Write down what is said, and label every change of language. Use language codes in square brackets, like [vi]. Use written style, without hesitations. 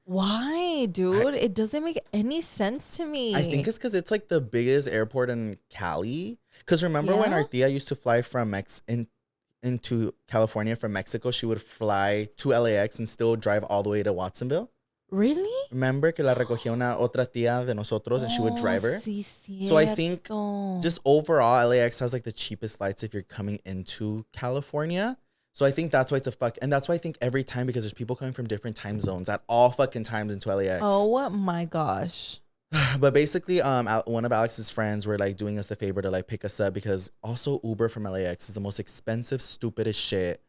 [en] Why, dude? It doesn't make any sense to me. I think it's because it's, like, the biggest airport in Cali. Because remember when our tia used to fly from into California from Mexico, she would fly to LAX and still drive all the way to Watsonville. Really? Remember [es] que la recogía una otra tía de nosotros [en] and she would drive her? [es] Sí, [en] so I think just overall, LAX has like the cheapest flights if you're coming into California. So I think that's why it's and that's why I think every time, because there's people coming from different time zones at all fucking times into LAX. Oh my gosh. But basically, one of Alex's friends were like doing us the favor to like pick us up because also Uber from LAX is the most expensive, stupidest shit.